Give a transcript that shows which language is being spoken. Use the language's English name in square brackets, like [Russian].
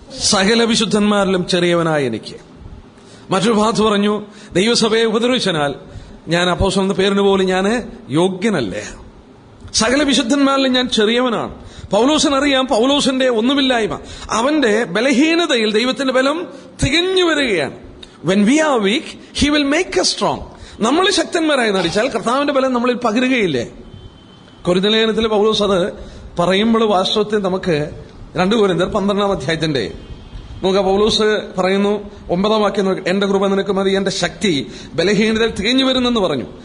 [Malayalam] സകല വിശുദ്ധന്മാരിലും ചെറിയവനായ എനിക്ക്. മറ്റൊരു ഭാഗത്ത് പറഞ്ഞു, ദൈവസഭയെ ഉപദ്രവിച്ചനാൽ ഞാൻ അപ്പോസ്തലൻ പേരിന് പോലും ഞാൻ യോഗ്യനല്ലേ. സകല വിശുദ്ധന്മാരിലും ഞാൻ ചെറിയവനാണ്. പൗലോസിനറിയാം പൗലോസിന്റെ ഒന്നുമില്ലായ്മ, അവന്റെ ബലഹീനതയിൽ ദൈവത്തിന്റെ ബലം തികഞ്ഞു വരികയാണ്. [English] When we are weak, he will make us strong. [Malayalam] നമ്മൾ ശക്തന്മാരായി നടിച്ചാൽ കർത്താവിന്റെ ബലം നമ്മളിൽ പകരുകയില്ലേ. കൊരിന്ത്യർ ലേഖനത്തിൽ പൗലോസ് അത് പറയുമ്പോൾ വാസ്തവത്തിൽ നമുക്ക് 2 കൊരിന്ത്യർ 12-ാം അധ്യായത്തിന്റെ നോക്കുക. പൗലോസ് പറയുന്നു 9-ാം വാക്യം, എന്റെ കൃപ നിനക്ക് മതി, എന്റെ ശക്തി ബലഹീനതയിൽ തികഞ്ഞു വരുന്നെന്ന് പറഞ്ഞു.